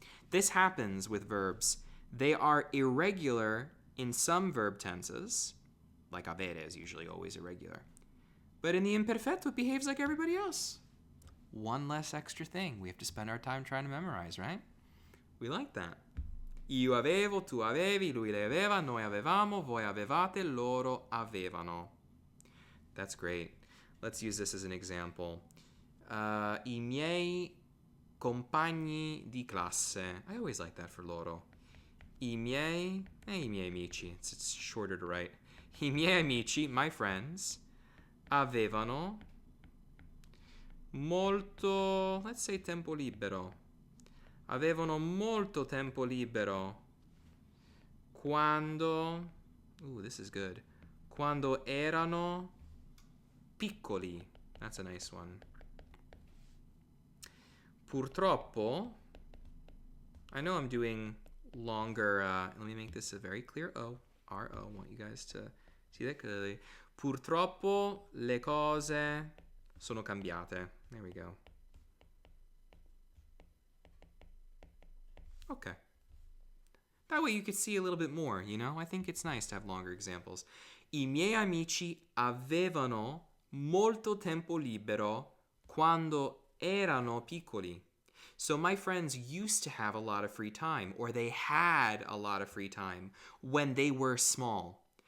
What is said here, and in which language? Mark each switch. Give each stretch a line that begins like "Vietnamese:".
English: This happens with verbs. They are irregular in some verb tenses, like avere is usually always irregular. But in the imperfetto, it behaves like everybody else. One less extra thing we have to spend our time trying to memorize, right? We like that.
Italian: Io avevo, tu avevi, lui le aveva, noi avevamo, voi avevate, loro avevano.
English: That's great. Let's use this as an example.
Italian: I miei compagni di classe.
English: I always like that for loro.
Italian: I miei amici.
English: It's shorter to write.
Italian: I miei amici,
English: my friends,
Italian: avevano molto,
English: let's say
Italian: tempo libero. Avevano molto tempo libero quando,
English: this is good,
Italian: quando erano piccoli.
English: That's a nice one. Purtroppo, I know I'm doing longer, let me make this a very clear O, R-O, I want you guys to see that clearly.
Italian: Purtroppo le cose sono cambiate.
English: There we go. Okay. That way you could see a little bit more, you know? I think it's nice to have longer examples.
Italian: I miei amici avevano molto tempo libero quando erano piccoli.
English: So my friends used to have a lot of free time, or they had a lot of free time when they were small.